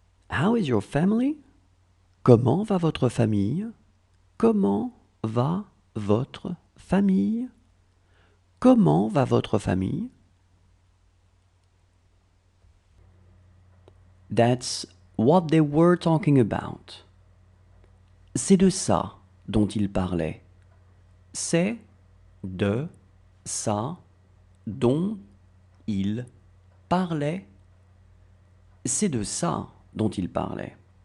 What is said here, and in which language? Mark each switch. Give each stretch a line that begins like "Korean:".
English: How is your family?
French: Comment va votre famille? Comment va votre famille? Comment va votre famille?
English: That's what they were talking about.
French: C'est de ça dont ils parlaient. C'est de ça dont ils parlaient. C'est de ça dont ils parlaient.